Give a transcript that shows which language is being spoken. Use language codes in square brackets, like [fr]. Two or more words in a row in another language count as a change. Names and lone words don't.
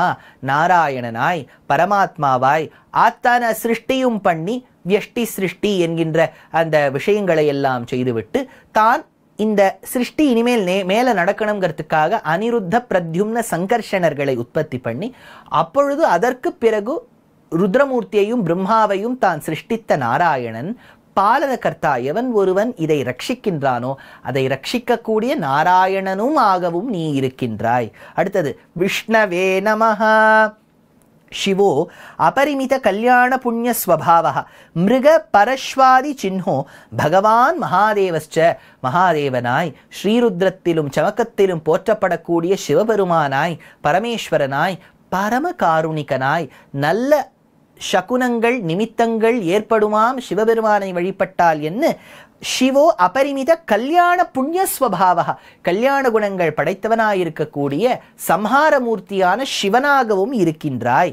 [ta] நாராயணனாய் பரமாத்மாவாய் ஆத்தான சிருஷ்டியும் பண்ணி வியஷ்டி சிருஷ்டி என்கின்ற அந்த விஷயங்களை எல்லாம் செய்துவிட்டு தான் இந்த சிருஷ்டி இனிமேல் மேல நடக்கணுங்கிறதுக்காக அனிருத்த பிரத்யும்ன சங்கர்ஷணர்களை உற்பத்தி பண்ணி அப்பொழுது அதற்கு பிறகு ருத்ரமூர்த்தியையும் பிரம்மாவையும் தான் சிருஷ்டித்த நாராயணன் பாலனகர்த்தா. எவன் ஒருவன் இதை ரட்சிக்கின்றானோ அதை ரட்சிக்கக்கூடிய நாராயணனும் ஆகவும் நீ இருக்கின்றாய். அடுத்தது [sa] विष्णवे नमः. शिवो अपरिमित कल्याण पुण्य स्वभावः मृग परश्वादि चिन्हो भगवान महादेवश्च. [ta] மகாதேவனாய் ஸ்ரீருத்ரத்திலும் சமகத்திலும் போற்றப்படக்கூடிய சிவபெருமானாய் பரமேஸ்வரனாய் பரம காருணிகனாய் நல்ல சகுனங்கள் நிமித்தங்கள் ஏற்படுமாம் சிவபெருமானை வழிபட்டால் என்ன. [sa] शिवो अपरिमित कल्याण पुण्य स्वभावा. [ta] கல்யாண குணங்கள் படைத்தவனாயிருக்கக்கூடிய சம்ஹாரமூர்த்தியான சிவனாகவும் இருக்கின்றாய்.